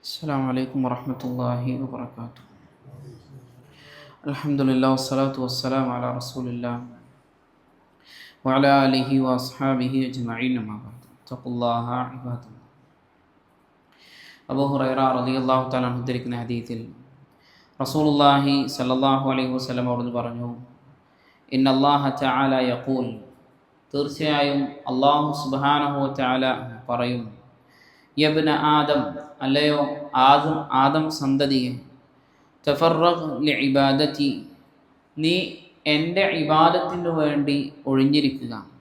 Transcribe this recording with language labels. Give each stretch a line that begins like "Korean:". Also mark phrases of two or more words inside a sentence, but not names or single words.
Arabic: السلام عليكم ورحمة الله وبركاته. الحمد لله والصلاة والسلام على رسول الله وعلى آله وأصحابه أجمعين ما بعد. اتقوا الله عباد الله.
Malayalam: അബൂ ഹുറൈറ
Arabic: رضي الله تعالى عنه
Malayalam: ഉദ്ധരിക്കുന്ന ഹദീസിൽ റസൂലുള്ളാഹി
Arabic: صلى الله عليه وسلم
Malayalam: അവിടുന്ന് പറഞ്ഞു,
Arabic: إن الله تعالى يقول,
Malayalam: തീർച്ചയായും അല്ലാഹു
Arabic: سبحانه وتعالى
Malayalam: പറയും,
Arabic: يا ابن آدم,
Malayalam: അല്ലയോ ആദം സന്തതിയെ,
Arabic: تفرغ لعبادتي,
Malayalam: നീ എൻ്റെ ഇബാദത്തിനു വേണ്ടി ഒഴിഞ്ഞിരിക്കുക.